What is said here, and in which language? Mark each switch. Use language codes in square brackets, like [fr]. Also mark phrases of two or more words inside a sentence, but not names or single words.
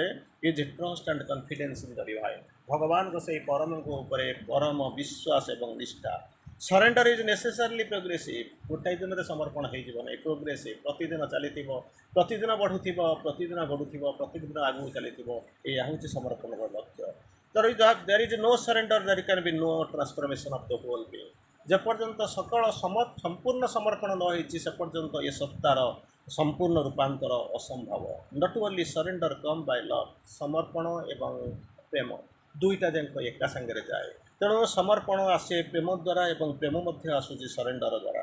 [en] is trust and confidence in the Divine. [or] ଭଗବାନଙ୍କ ସେହି ପରମଙ୍କ ଉପରେ ପରମ ବିଶ୍ୱାସ ଏବଂ ନିଷ୍ଠା। [en] surrender is necessarily progressive. [or] ଗୋଟାଏ ଦିନରେ ସମର୍ପଣ ହେଇଯିବ ନାହିଁ, ପ୍ରୋଗ୍ରେସିଭ୍। ପ୍ରତିଦିନ ଚାଲିଥିବ, ପ୍ରତିଦିନ ବଢ଼ୁଥିବ, ପ୍ରତିଦିନ ବଢ଼ୁଥିବ, ପ୍ରତିଦିନ ଆଗକୁ ଚାଲିଥିବ। ଏହା ହେଉଛି ସମର୍ପଣର ଲକ୍ଷ୍ୟ। [en] There is no surrender, there can be no transformation of the whole being। [or] ଯେପର୍ଯ୍ୟନ୍ତ ସକଳ ସମ୍ପୂର୍ଣ୍ଣ ସମର୍ପଣ ନ ହେଇଛି ସେ ପର୍ଯ୍ୟନ୍ତ ଏ ସତ୍ତାର ସମ୍ପୂର୍ଣ୍ଣ ରୂପାନ୍ତର ଅସମ୍ଭବ। [en] not only surrender come by love. [or] ସମର୍ପଣ ଏବଂ ପ୍ରେମ ଦୁଇଟା ଯାକ ଏକା ସାଙ୍ଗରେ ଯାଏ। ତେଣୁ ସମର୍ପଣ ଆସେ ପ୍ରେମ ଦ୍ୱାରା ଏବଂ ପ୍ରେମ ମଧ୍ୟ ଆସୁଛି ସରେଣ୍ଡର ଦ୍ୱାରା।